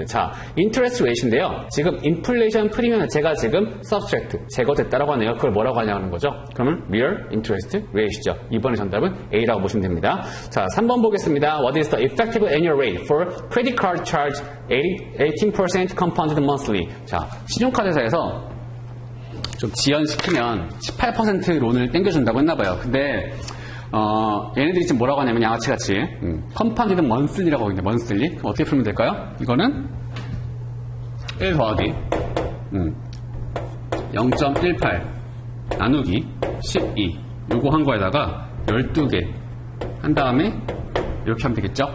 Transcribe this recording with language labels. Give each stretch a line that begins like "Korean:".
Korean: 자, interest rate인데요. 지금 inflation premium 제가 지금 subtract, 제거됐다라고 하네요. 그걸 뭐라고 하냐는 거죠. 그러면 real interest rate이죠. 이번에 정답은 A라고 보시면 됩니다. 자, 3번 보겠습니다.
English: What is the effective annual rate for credit card charge 18% compounded monthly?
Korean: 자, 신용카드사에서 좀 지연시키면 18% 론을 땡겨준다고 했나봐요. 근데 얘네들이 지금 뭐라고 하냐면 양아치같이 컴파운디드 먼슬리라고 하거든요. 먼슬리. 그럼 어떻게 풀면 될까요? 이거는 1 더하기 0.18 나누기 12 요거 한 거에다가 12개 한 다음에 이렇게 하면 되겠죠?